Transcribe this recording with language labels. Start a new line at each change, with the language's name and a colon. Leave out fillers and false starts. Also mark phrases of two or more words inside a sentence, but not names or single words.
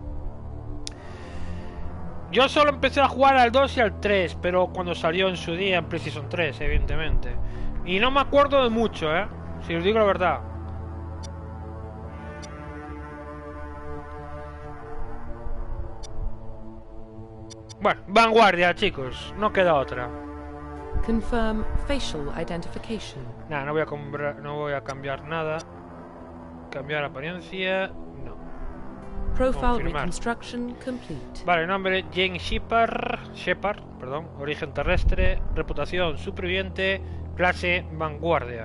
Spanish: Yo solo empecé a jugar al 2 y al 3, pero cuando salió en su día en PlayStation 3, evidentemente. Y no me acuerdo de mucho, si os digo la verdad. Bueno, vanguardia, chicos, no queda otra.
English: Confirm facial identification.
Spanish: Nada, no voy a cambiar nada. Cambiar apariencia, no. Profile Confirmar.
English: reconstruction complete.
Spanish: Vale, nombre Jane Shepard, perdón, origen terrestre, reputación superviviente, clase vanguardia.